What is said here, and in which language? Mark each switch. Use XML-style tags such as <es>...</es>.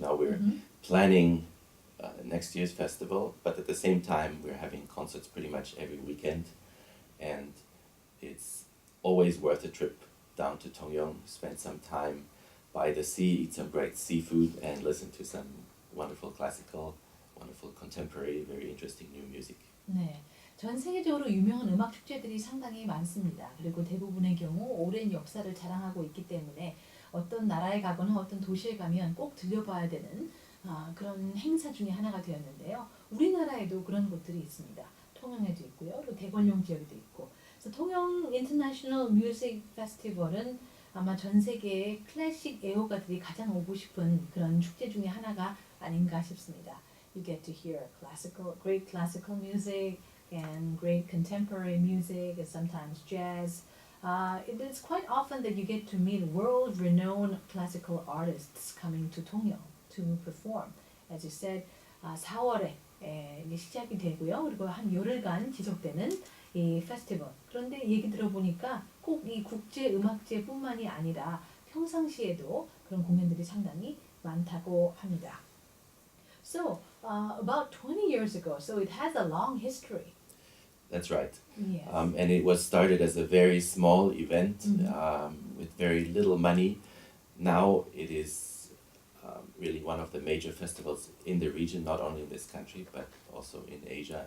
<en>Now we're planning next year's festival, but at the same time we're having concerts pretty much every weekend, and it's always worth a trip down to Tongyeong, spend some time by the sea, eat some great seafood, and listen to some wonderful classical, wonderful contemporary, very interesting new music.</en> <ko>네, 전 세계적으로 유명한 음악 축제들이 상당히 많습니다. 그리고 대부분의 경우 오랜 역사를 자랑하고 있기 때문에 어떤 나라에 가거나 어떤 도시에 가면 꼭 들려봐야 되는 그런 행사 중에 하나가 되었는데요. 우리나라에도 그런 곳들이 있습니다. 통영에도 있고요. 또 대관령 지역에도 있고. 그래서 통영 인터내셔널 뮤직 페스티벌은 아마 전 세계의 클래식 애호가들이 가장 오고 싶은 그런 축제 중에 하나가 아닌가 싶습니다.</ko> <en>You get to hear great classical music and great contemporary music and sometimes jazz. it is quite often that you get to meet world-renowned classical artists coming to Tongyeong to perform. As you said,</en> <ko>4월에 이제 시작이 되고요. 그리고 한 열흘간 지속되는 이 페스티벌. 그런데 얘기 들어보니까 꼭 이 국제 음악제뿐만이 아니라 평상시에도 그런 공연들이 상당히 많다고 합니다.</ko> <en>So, about 20 years ago, so it has a long history. That's right. Yes. And it was started as a very small event Mhm. with very little money. Now it is really one of the major festivals in the region, not only in this country but also in Asia.</en>